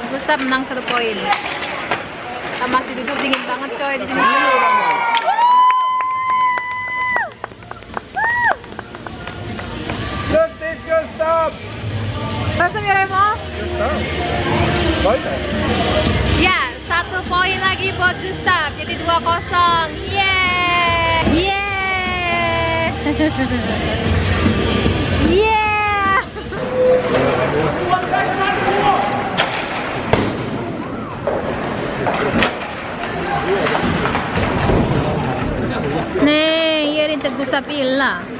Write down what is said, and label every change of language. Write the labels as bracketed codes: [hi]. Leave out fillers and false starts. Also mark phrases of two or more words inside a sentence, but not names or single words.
[id] Gustav menang 1 poin. Kita masih duduk dingin banget coy di sini. [sv] Duktigt Gustav! Vad som gör Remo? Gustav! Vad är det? [id] Ya, 1 poin lagi buat Gustav. Jadi 2-0. Yeah! Yeah! Yeah! [sv] Nej, gör inte Gustav illa.